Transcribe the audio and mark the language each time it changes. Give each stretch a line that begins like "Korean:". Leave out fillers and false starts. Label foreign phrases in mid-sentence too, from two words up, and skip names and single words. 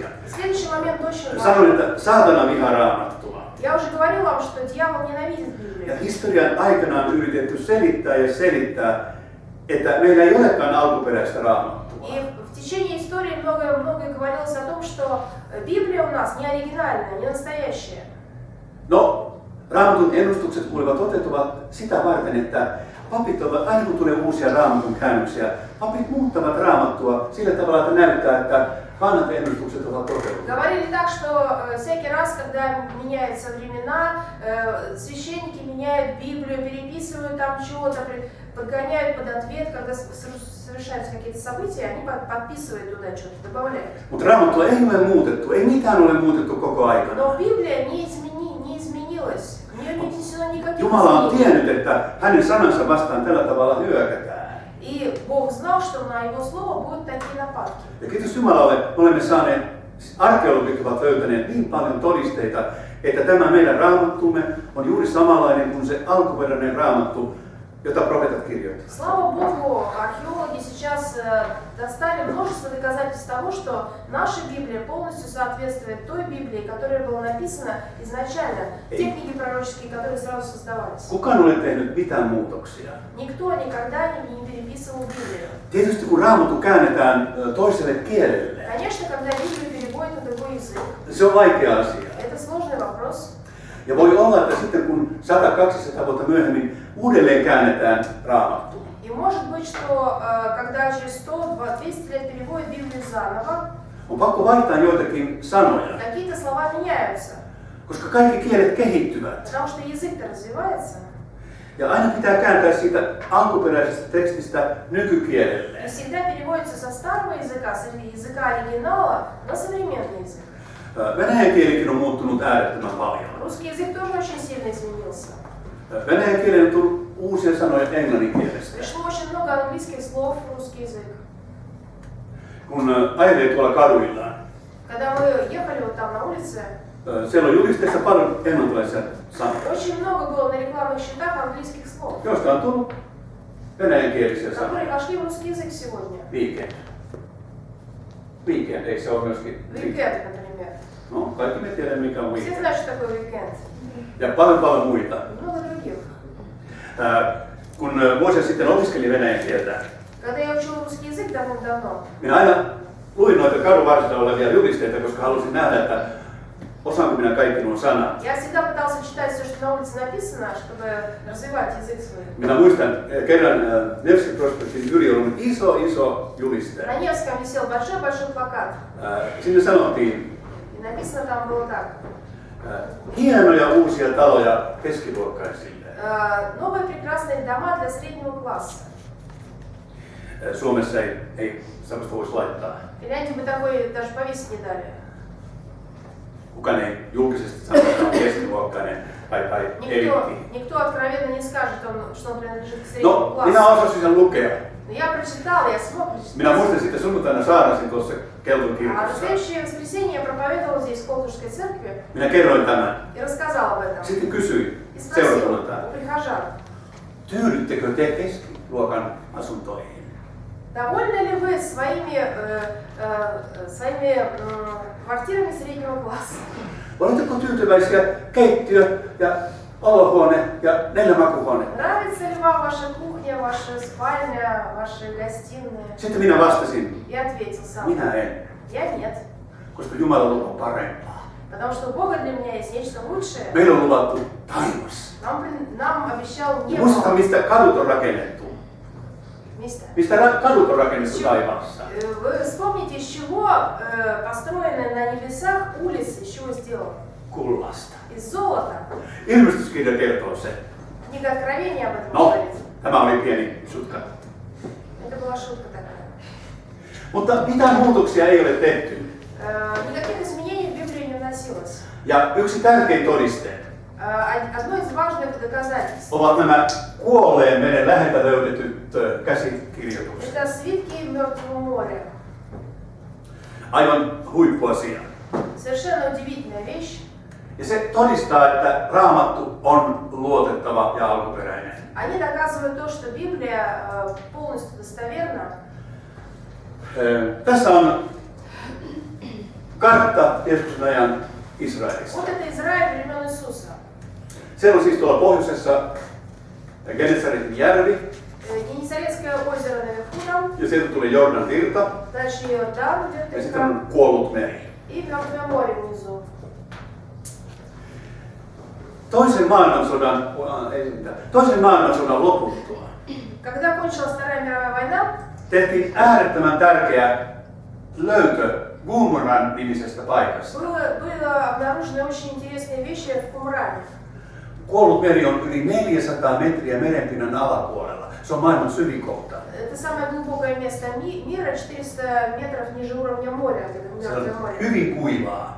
Russian: Следующий момент очень
Finnish: Sanoin,
Russian: важный.
Finnish: että saatana vihaa Raamattua.
Russian: Я уже говорил вам, что дьявол ненавидит
Finnish: Ja
Russian: Библию.
Finnish: historian aikana on yritetty selittää, että meillä ei olekaan alkuperäistä Raamattua.
Russian: И в течение истории многое говорилось о том, что Библия у нас не оригинальная, не настоящая.
Finnish: No, Raamatun ennustukset kuulevat toteutuvat sitä varten, että papit ovat, aina kun tulee uusia Raamatun käännöksiä, papit muuttavat Raamattua sillä tavalla, että näyttää, että vanhat ennustukset ovat toteutuneet.
Russian: Говорили так, что всякий раз, когда меняются времена, священники меняют Библию, переписывают там чего-то, подгоняют под ответ, когда совершаются какие-то события, они подписывают туда что-то, добавляют.
Finnish: Mutta Raamattua ei ole muutettu, ei mitään ole muutettu koko aikana.
Russian: Но Библия не изменилась, в нее не внесено никаких
Finnish: Jumala on
Russian: изменений.
Finnish: tiennyt, että hänen sanansa vastaan tällä tavalla hyökätään.
Russian: И Бог знал, что на Его Слово будут такие нападки.
Finnish: Ja kiitos Jumalalle, me olemme saaneet, arkeologit ovat löytäneet niin paljon todisteita, että tämä meidän Raamattumme on juuri samanlainen kuin se alkuperäinen Raamattu, jota profeetat kirjoittivat.
Russian: Слава Богу, археологи сейчас достали множество доказательств того, что наша Библия полностью соответствует той Библии, которая была написана изначально, те книги пророческие, которые сразу создавались.
Finnish: Kukaan ei ole tehnyt mitään muutoksia.
Russian: Никто никогда не переписывал Библию.
Finnish: Tietysti kun Raamattu käännetään toiselle kielelle,
Russian: Конечно, когда Библию переводят на другой язык,
Finnish: se on vaikea asia.
Russian: это сложный вопрос.
Finnish: Ja voi olla, että sitten kun 100-200 vuotta myöhemmin uudelleen käännetään Raamattua,
Russian: И может быть, что когда через 100-200 лет переводят Библию заново,
Finnish: on pakko vaihtaa joitakin sanoja,
Russian: какие-то слова меняются,
Finnish: koska kaikki kielet kehittyvät.
Russian: потому что язык-то развивается.
Finnish: Ja aina pitää kääntää siitä alkuperäisestä tekstistä nykykielelle.
Russian: И всегда переводится со старого языка, с языка оригинала на современный язык.
Finnish: Venäjän kielikin on muuttunut äärettömän paljon.
Russian: Русский язык тоже очень сильно изменился.
Finnish: Venäjän kielen on tullut uusia sanoja englannin kielestä.
Russian: Пришло очень много английских слов в русский язык.
Finnish: Kun ajelee tuolla kaduilla,
Russian: Когда мы ехали вот там на улице,
Finnish: siellä on julisteissa paljon englantilaisia sanoja,
Russian: очень много было на рекламных щитах английских слов,
Finnish: joista on tullut venäjänkielisiä sanoja.
Russian: которые вошли в русский язык сегодня.
Finnish: Weekend. Weekend, ei se ole myöskin...
Russian: Weekend, например.
Finnish: No, kaikki me tiedämme mikä on
Russian: Все
Finnish: weekend.
Russian: знают, что такое weekend.
Finnish: Ja paljon muita.
Russian: Много других.
Finnish: Kun vuosia sitten opiskelin venäjän kieltä,
Russian: Когда я учила русский язык давным-давно,
Finnish: minä aina luin noita kadun varsilla olevia julisteita, koska halusin nähdä, että osaanko minä kaikki nuo sanat.
Russian: я всегда пытался читать все, что на улице написано, чтобы развивать язык свой.
Finnish: Minä muistan kerran Nevsky Prospektin yli on iso juliste.
Russian: На Невском висел большой-большой плакат.
Finnish: Sinne sanottiin,
Russian: И написано там было так.
Finnish: hienoja uusia taloja keskiluokkaisille.
Russian: Новые прекрасные дома для среднего класса.
Finnish: Suomessa ei sellaista voisi laittaa.
Russian: В Финляндии бы такой даже повесить не дали.
Finnish: Kukaan ei julkisesti sano, että on keskiluokkainen tai eliitti.
Russian: Никто откровенно не скажет, что он принадлежит к среднему
Finnish: No,
Russian: классу.
Finnish: minä osasin sen lukea.
Russian: Но я прочитала, я смог
Finnish: Minä
Russian: прочитать.
Finnish: muistan sitten sunnuntaina saarnasin tuossa Kelton
Russian: А в
Finnish: kirkossa.
Russian: следующее воскресенье я проповедовала здесь, в Колтушской церкви,
Finnish: Minä kerroin tämän.
Russian: и рассказала об этом.
Finnish: Sitten kysyin
Russian: И спросила
Finnish: seurakunnaltaan,
Russian: у прихожан,
Finnish: tyydyttekö te keskiluokan asuntoihin?
Russian: довольны ли вы своими квартирами среднего класса?
Finnish: Oletteko tyytyväisiä keittiö ja olohuone ja 4 makuuhuone?
Russian: Нравится ли вам ваша кухня, ваша спальня, ваши гостиные?
Finnish: Sitten minä vastasin,
Russian: Я ответил сам.
Finnish: minä en,
Russian: Я нет.
Finnish: koska Jumala lupaa parempaa.
Russian: Потому что у Бога для меня есть нечто лучшее.
Finnish: Meillä on luvattu taivas.
Russian: Нам обещал небо.
Finnish: Muistatko, mistä kadut on rakennettu?
Russian: Место.
Finnish: Mistä kadut on rakennettu taivaassa?
Russian: Вы вспомните, из чего построены на небесах улицы, из чего сделаны?
Finnish: Kullasta.
Russian: Из золота.
Finnish: Ilmestyskirja kertoo sen.
Russian: Книга Откровения об этом
Finnish: No,
Russian: говорит.
Finnish: tämä oli pieni sutka.
Russian: Это была шутка такая.
Finnish: Mutta mitään muutoksia ei ole tehty.
Russian: Никаких изменений в Библии не вносилось.
Finnish: Ja yksi tärkein todiste
Russian: Одно из важных доказательств.
Finnish: ovat nämä kuolleen veden läheltä löydetyt käsikirjoitukset.
Russian: Это свитки Мертвого моря.
Finnish: Aivan huippuasia.
Russian: Совершенно удивительная вещь.
Finnish: Ja se todistaa, että Raamattu on luotettava ja alkuperäinen.
Russian: Они доказывают то, что Библия полностью достоверна.
Finnish: Tässä on kartta Jeesuksen ajan Israelista.
Russian: Вот это Израиль времен Иисуса.
Finnish: Siellä on siis tuolla pohjoisessa Genesaretin järvi,
Russian: Генесарецкое озеро наверху там,
Finnish: ja sieltä tulee Jordan virta,
Russian: дальше Иордан
Finnish: ja
Russian: идет
Finnish: sitten
Russian: река,
Finnish: on kuollut meri.
Russian: и Мертвое море внизу.
Finnish: Toisen maailmansodan loputtua
Russian: Когда кончилась Вторая мировая война,
Finnish: tehtiin äärettömän tärkeä löytö Qumran nimisestä paikasta.
Russian: было обнаружены очень интересные вещи в Кумране.
Finnish: Kuollut meri on yli 400 metriä merenpinnan alapuolella. Se on maailman syvin kohta.
Russian: Это самое глубокое место мира, 400 метров ниже уровня моря, это
Finnish: Se
Russian: Мертвое
Finnish: on
Russian: море.
Finnish: hyvin kuivaa.